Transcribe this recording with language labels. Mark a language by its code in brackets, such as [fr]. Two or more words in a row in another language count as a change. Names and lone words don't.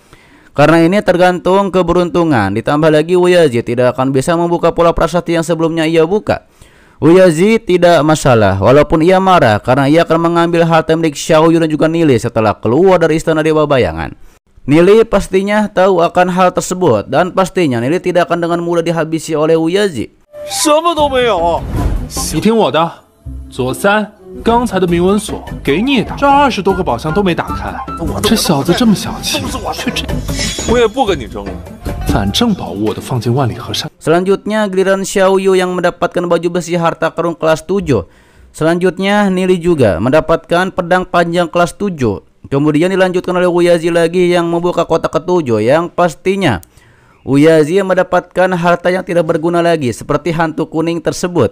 [id] Karena ini tergantung keberuntungan. Ditambah lagi Uyazi tidak akan bisa membuka pola prasasti yang sebelumnya ia buka. Uyazi tidak masalah walaupun ia marah karena ia akan mengambil harta milik Xiaoyu dan juga Nelly setelah keluar dari istana Dewa Bayangan. Nelly pastinya tahu akan hal tersebut dan pastinya Nelly tidak akan dengan mudah dihabisi oleh Uyazi. [zh] 什么都没有。你听我的，左三，刚才的铭文锁给你的，这20多个宝箱都没打开，这小子这么小气，却这，我也不跟你争了。反正宝物我都放进万里河山。 [id] Selanjutnya giliran Xiaoyu yang mendapatkan baju besi harta karun kelas 7. Selanjutnya Nelly juga mendapatkan pedang panjang kelas 7. Kemudian dilanjutkan oleh Uyazi lagi yang membuka kotak ketujuh yang pastinya Uyazi mendapatkan harta yang tidak berguna lagi seperti hantu kuning tersebut.